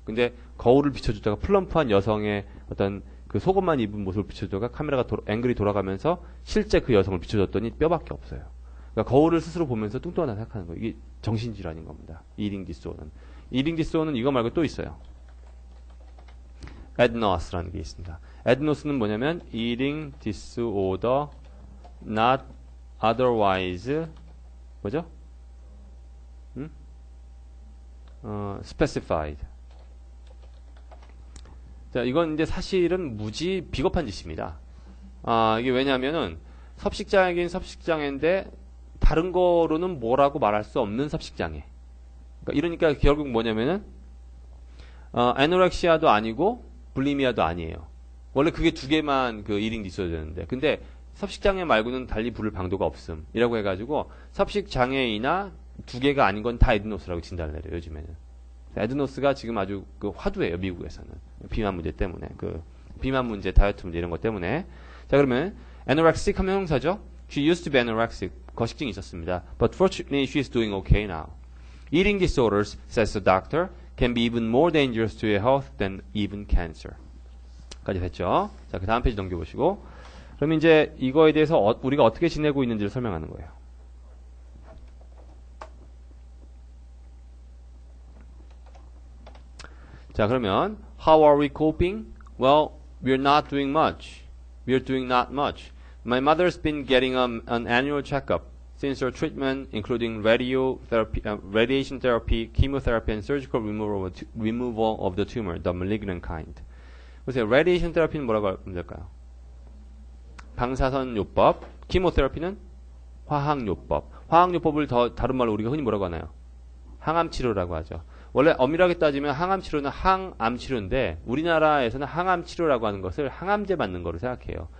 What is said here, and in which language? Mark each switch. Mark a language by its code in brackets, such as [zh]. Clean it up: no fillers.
[ko] 근데 거울을 비춰주다가 플럼프한 여성의 어떤 그 속옷만 입은 모습을 비춰주다가 카메라가 앵글이 돌아가면서 실제 그 여성을 비춰줬더니 뼈밖에 없어요. 그러니까 거울을 스스로 보면서 뚱뚱하다 생각하는 거예요. 이게 정신질환인 겁니다. 이링 디스오더는. 이링 디스오더는 이거 말고 또 있어요. 에드노스라는 게 있습니다. 에드노스는 뭐냐면 [en] eating disorder not otherwise [ko] 뭐죠? [en] specified. [ko] 자, 이건 이제 사실은 무지 비겁한 짓입니다. 이게 왜냐면은 섭식장애긴 섭식장애인데 다른 거로는 뭐라고 말할 수 없는 섭식장애. 이러니까 결국 뭐냐면은 아노렉시아도 아니고 불리미아도 아니에요. 원래 그게 두 개만 그 이링 디소더였는데, 근데 섭식장애 말고는 달리 부를 방도가 없음이라고 해가지고 섭식장애이나 두 개가 아닌 건 다 에드노스라고 진단을 내려요. 요즘에는 에드노스가 지금 아주 그 화두예요. 미국에서는 비만 문제 때문에, 그 비만 문제, 다이어트 문제 이런 것 때문에. 자, 그러면 anorexic 하면 형사죠. [en] She used to be anorexic. [ko] 거식증이 있었습니다. [en] But fortunately, she is doing okay now. Eating disorders, says the doctor, can be even more dangerous to your health than even cancer. [ko] 까지 됐죠. 자, 그 다음 페이지 넘겨보시고. 그럼 이제 이거에 대해서 우리가 어떻게 지내고 있는지를 설명하는 거예요. 자, 그러면 [en] how are we coping? Well, we're not doing much. We're doing not much. My mother's been getting an annual checkup since her treatment, including radiation therapy, chemotherapy, and surgical removal of the tumor, the malignant kind. [ko] 보세요. radiation therapy는 뭐라고 하면 될까요? 방사선 요법, 키모테라피는 화학요법. 화학요법을 더 다른 말로 우리가 흔히 뭐라고 하나요? 항암치료라고 하죠. 원래 엄밀하게 따지면 항암치료는 항암치료인데 우리나라에서는 항암치료라고 하는 것을 항암제 맞는 거로 생각해요.